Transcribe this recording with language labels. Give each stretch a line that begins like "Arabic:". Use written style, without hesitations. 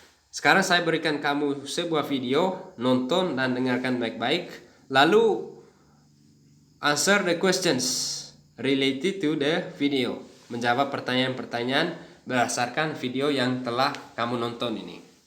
Indonesian: Sekarang saya berikan kamu sebuah video, nonton dan dengarkan baik-baik.
English: Lalu answer the questions related to the video.
Indonesian: Menjawab pertanyaan-pertanyaan berdasarkan video yang telah kamu nonton ini.